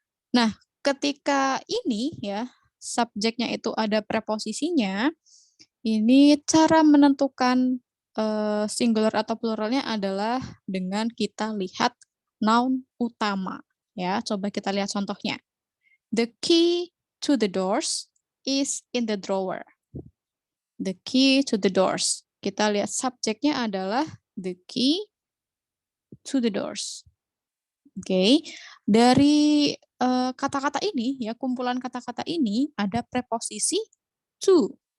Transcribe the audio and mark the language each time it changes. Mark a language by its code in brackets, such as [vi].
[id] Nah, ketika ini ya, subjeknya itu ada preposisinya, ini cara menentukan singular atau pluralnya adalah dengan kita lihat noun utama. Ya, coba kita lihat contohnya. [en] The key to the doors is in the drawer. The key to the doors. [id] Kita lihat subjeknya adalah [en] the key to the doors. [id] Oke, dari kata-kata ini ya, kumpulan kata-kata ini ada preposisi to.